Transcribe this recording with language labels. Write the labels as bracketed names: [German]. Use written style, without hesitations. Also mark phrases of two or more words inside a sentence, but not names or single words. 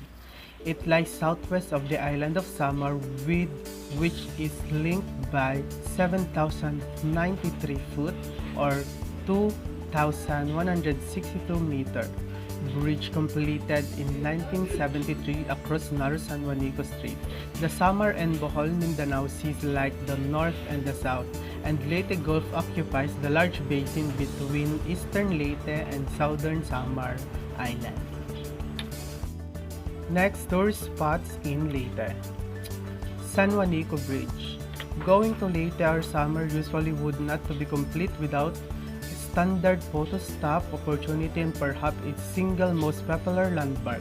[English] It lies southwest of the island of Samar, with which is linked by 7,093 foot or 2,162 meter bridge completed in 1973 across narrow San Juanico Strait. The Samar and Bohol Mindanao seas like the north and the south, and Leyte Gulf occupies the large basin between eastern Leyte and southern Samar Island. Next, tourist spots in Leyte. San Juanico Bridge. Going to Leyte or Samar usually would not to be complete without standard photo stop opportunity and perhaps its single most popular landmark.